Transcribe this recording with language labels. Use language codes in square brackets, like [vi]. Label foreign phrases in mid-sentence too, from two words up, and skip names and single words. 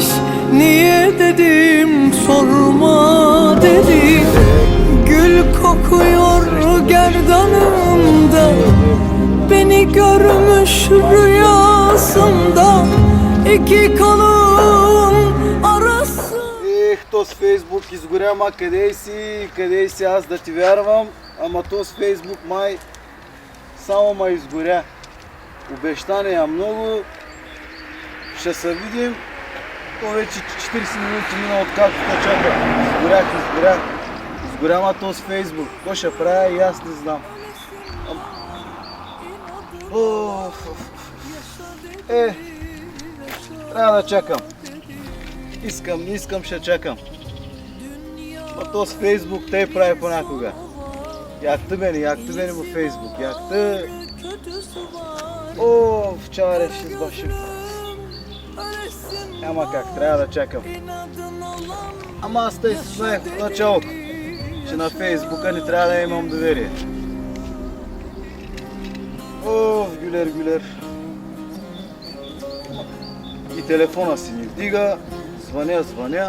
[tr] Niye dedim, sorma dedi. Gül kokuyor gerdanımda. Beni görmüş rüyasında. İki kalın arası. [bg] Този Фейсбук изгоря, ма къде си аз да ти вярвам, ама този Фейсбук май само ма изгоря. Обещания много, ще се видим, то вече 40 минути мина откакто те чака. Изгоря ма този Фейсбук, какво ще правя и аз не знам. Трябва да чакам. Искам, ще чакам. А този Фейсбук те прави понякога. [tr] Yaktı beni bu Facebook, yaktı. Of, çaresiz başım. [bg] Ама как, треба да чекам. Ама аз тъй си знаех от началото, че на Фейсбука не трябва да имам доверие. Оф, Гюлер. И телефона си ми вдига, звъня.